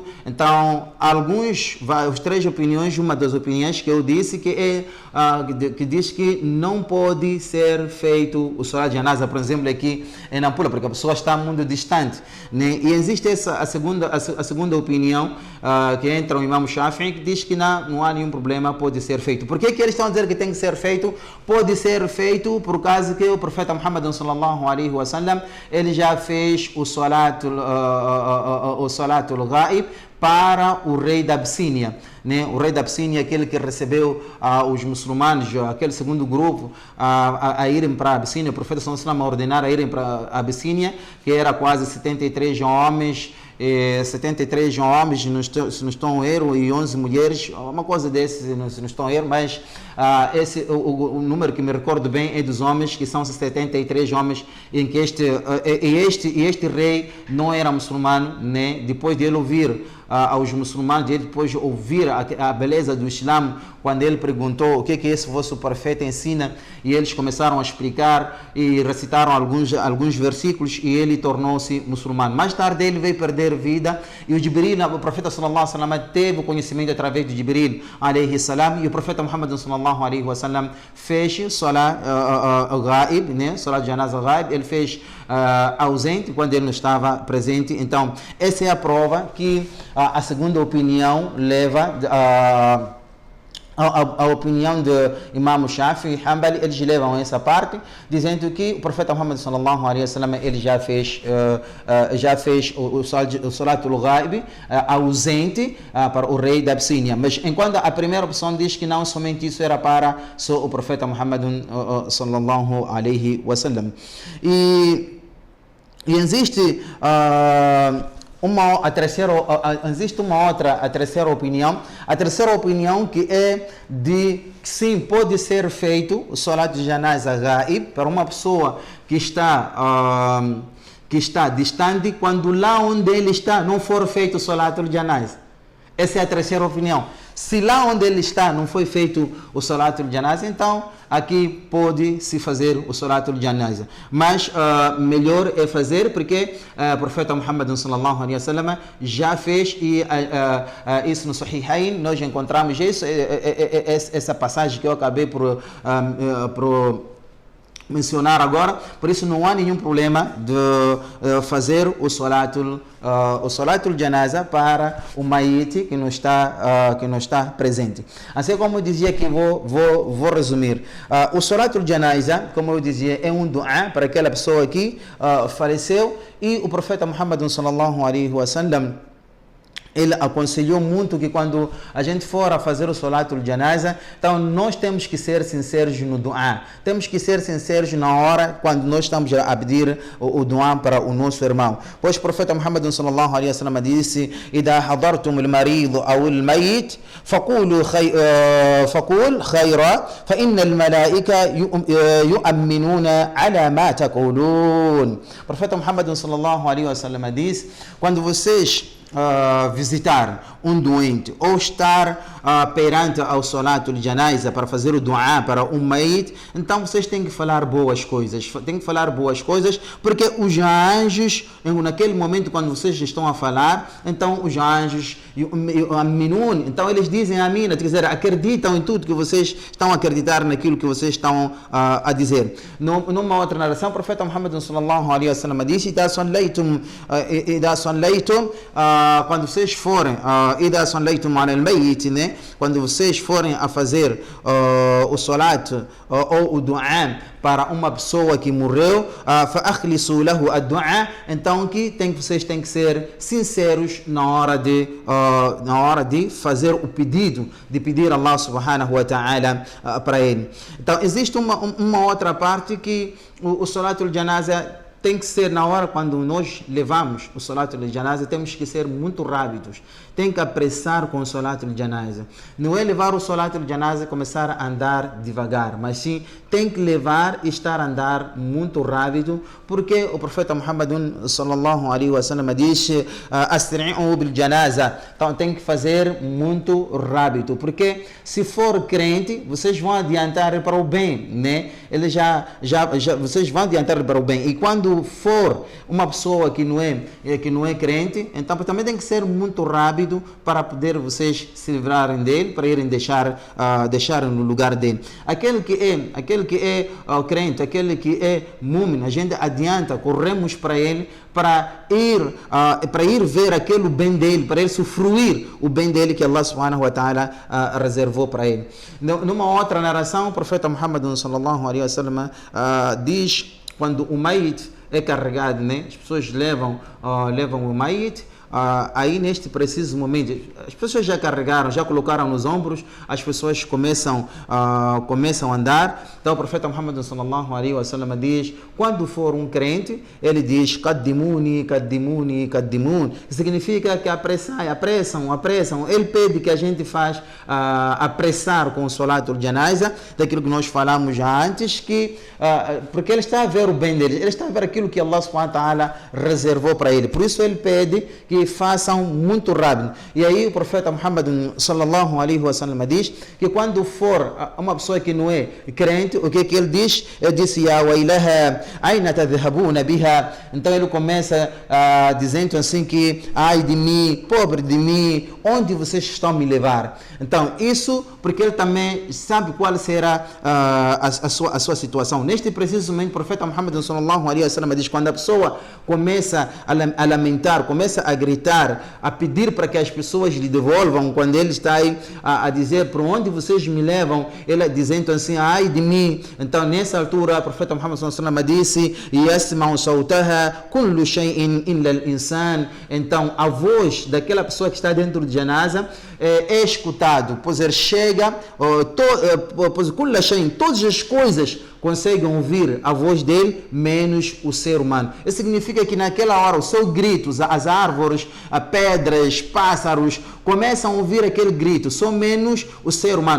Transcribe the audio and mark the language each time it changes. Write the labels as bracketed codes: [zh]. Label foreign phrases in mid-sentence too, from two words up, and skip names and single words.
[pt] Então, as 3 opiniões, uma das opiniões que eu disse que diz que não pode ser feito o [ar] صلاة الجنازة, [pt] por exemplo, aqui em Nampula, porque a pessoa está muito distante, né? E existe a segunda opinião, que entra o imam Shafi'i, que diz que não há nenhum problema, pode ser feito. Por que eles estão a dizer que tem que ser feito? Pode ser feito por causa que o profeta Muhammad [ar] صلى الله عليه وسلم, [pt] ele já fez o [ar] صلاة الغائب [pt] para o rei da Abissínia, né? O rei da Abissínia, aquele que recebeu os muçulmanos, aquele segundo grupo, a irem para a Abissínia. O profeta [ar] صلى الله عليه وسلم [pt] ordenar a irem para a Abissínia, que era quase 73 homens, se não estão a erro, e 11 mulheres, uma coisa desse, se não estão a erro, mas o número que me recordo bem é dos homens, que são 73 homens, em que este rei não era muçulmano, né? Depois de ele ouvir aos muçulmanos, ele depois ouvir a beleza do Islã, quando ele perguntou o que esse vosso profeta ensina, e eles começaram a explicar e recitaram alguns versículos, e ele tornou-se muçulmano. Mais tarde ele veio perder vida, e o profeta [ar] صلى الله عليه وسلم [pt] teve o conhecimento através de [ar] جبريل عليه السلام, [pt] e o profeta Muhammad [ar] صلى الله عليه وسلم [pt] fez [ar] صلاة غائب, [pt] né? [ar] صلاة جنازة غائب, [pt] ele fez ausente quando ele não estava presente. Então essa é a prova que a segunda opinião leva a opinião do imam Shafi e Hanbali. Eles levam essa parte, dizendo que o profeta Muhammad [ar] صلى الله عليه وسلم [pt] ele já fez o [ar] صلاة الغائب [pt] ausente para o rei da Abissínia. Mas enquanto a primeira opção diz que não, somente isso era para só o profeta Muhammad [ar] صلى الله عليه وسلم. [pt] E existe a terceira opinião. A terceira opinião que é de que sim, pode ser feito o [ar] صلاة الجنازة غائب [pt] para uma pessoa que está distante, quando lá onde ele está não for feito o [ar] صلاة الجنازة. [pt] Essa é a terceira opinião. Se lá onde ele está não foi feito o [ar] صلاة الجنازة, [pt] então aqui pode-se fazer o [ar] صلاة الجنازة. [pt] Mas melhor é fazer, porque o profeta Muhammad [ar] صلى الله عليه وسلم [pt] já fez, e isso no Sahihain nós encontramos isso, essa passagem que eu acabei por mencionar agora. Por isso não há nenhum problema de fazer o [ar] صلاة الجنازة [pt] para o mayit que não está presente. Assim como eu dizia, que vou resumir. O [ar] صلاة الجنازة, [pt] como eu dizia, é um dua para aquela pessoa que faleceu, e o profeta Muhammad [ar] صلى الله عليه وسلم [pt] ele aconselhou muito que quando a gente for a fazer o [ar] صلاة الجنازة, [pt] então nós temos que ser sinceros no dua. Temos que ser sinceros na hora quando nós estamos a pedir o dua para o nosso irmão. Pois o profeta Muhammad [ar] صلى الله عليه وسلم disse: "إذا حضرتم المريض أو الميت فقولوا خيرا فإن الملائكة يؤمنون على ما تقولون." [pt] O profeta Muhammad [ar] صلى الله عليه وسلم [pt] disse: quando vocês visitar um doente ou estar perante ao [ar] صلاة الجنازة [pt] para fazer o dua para um mayit, então vocês têm que falar boas coisas. Tem que falar boas coisas, porque os anjos, naquele momento quando vocês estão a falar, então os anjos, então eles dizem amina, quer dizer, acreditam em tudo que vocês estão a acreditar naquilo que vocês estão a dizer. Numa outra narração, o profeta Muhammad [ar] صلى الله عليه وسلم [pt] disse: [ar] "إذا صليتم", [pt] quando vocês forem, [ar] إذا صليتم على الميت, [pt] né? Quando vocês forem a fazer o salat ou o dua para uma pessoa que morreu, [ar] فَأَخْلِصُوا لَهُ الدُّعَاء, [pt] então vocês têm que ser sinceros na hora de fazer o pedido, de pedir a [ar] الله سبحانه وتعالى [pt] para ele. Então existe uma outra parte que o [ar] صلاة الجنازة [pt] tem que ser na hora quando nós levamos o [ar] صلاة الجنازة, [pt] temos que ser muito rápidos. Tem que apressar com o [ar] صلاة الجنازة. [pt] Não é levar o [ar] صلاة الجنازة [pt] e começar a andar devagar, mas sim tem que levar e estar a andar muito rápido, porque o profeta Muhammad [ar] صلى الله عليه وسلم [pt] diz: [ar] "أسرعوا بالجنازة". [pt] Então tem que fazer muito rápido, porque se for crente, vocês vão adiantar para o bem, né? Vocês vão adiantar para o bem. E quando for uma pessoa que não é crente, então também tem que ser muito rápido para poder vocês se livrarem dele, para irem deixar no lugar dele. Aquele que é crente, aquele que é mu'min, a gente adianta, corremos para ele, para ir ver aquele bem dele, para ele usufruir o bem dele que [ar] الله سبحانه وتعالى [pt] reservou para ele. Numa outra narração, o profeta Muhammad [ar] صلى الله عليه وسلم [pt] diz: quando o mayit é carregado, né? As pessoas levam o mayit, aí neste preciso momento, as pessoas já carregaram, já colocaram nos ombros, as pessoas começam a andar. Então o profeta Muhammad [ar] صلى الله عليه وسلم [pt] diz: quando for um crente, ele diz [ar] "قدموني قدموني قدمون", [pt] significa que apressam. Ele pede que a gente faz apressar com o [ar] صلاة الجنازة, [pt] daquilo que nós falamos já antes, porque ele está a ver o bem dele, ele está a ver aquilo que [ar] الله سبحانه وتعالى [pt] reservou para ele. Por isso ele pede que façam muito rápido. E aí o profeta Muhammad [ar] صلى الله عليه وسلم [pt] diz que quando for uma pessoa que não é crente, o que ele diz? Ele disse: [ar] "يا ويلها أين تذهبون بها". [pt] Então ele começa dizendo assim que: "Ai de mim, pobre de mim, onde vocês estão a me levar?". Então isso porque ele também sabe qual será a sua situação. Neste preciso momento, o profeta Muhammad [ar] صلى الله عليه وسلم [pt] diz: quando a pessoa começa a lamentar, começa a gritar, a pedir para que as pessoas lhe devolvam, quando ele está aí a dizer: "Para onde vocês me levam?", ele dizendo assim: "Ai de mim". Então nessa altura o profeta Muhammad [ar] صلى الله عليه وسلم disse: "يسمع صوتها كل شيء إلا الإنسان". [pt] Então a voz daquela pessoa que está dentro de janaza é escutado, pois ele chega, todas as coisas conseguem ouvir a voz dele, menos o ser humano. Isso significa que naquela hora, os seus gritos, as árvores, as pedras, pássaros, começam a ouvir aquele grito, só menos o ser humano.